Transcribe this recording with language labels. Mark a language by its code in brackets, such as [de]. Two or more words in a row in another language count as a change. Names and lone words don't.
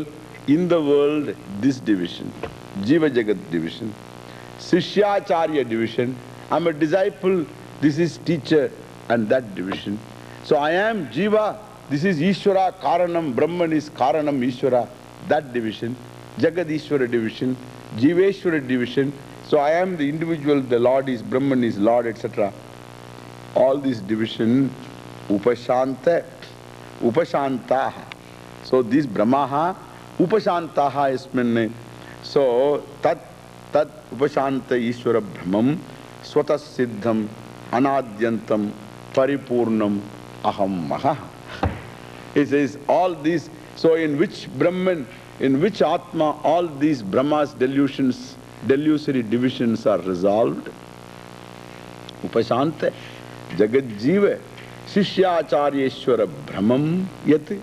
[en] In the world, this division, [sa] Jiva Jagat [en] division, Sishyacharya division, I am a disciple, this is teacher, and that division. So I am Jiva, this is [sa] Ishvara, Karanam, [en] Brahman is [sa] Karanam, Ishvara, [en] that division, [sa] Jagat Ishvara [en] division, Jiveshvara division. So I am the individual, the Lord is Brahman is Lord, etc. All this division, [sa] upashanta, upashantaha. [en] So this [sa] Brahmaha, upashantaha isminne. So tat upashanta Ishvara Brahmam, swatas siddham, anadyantam, paripurnam, aham maha. [en] He says all these, so in which Brahman, in which Atma, all these Brahma's delusions, delusory divisions are resolved. [sa] Upashanta, Jagat Jiva, Sishyacharya Brahmam Yat.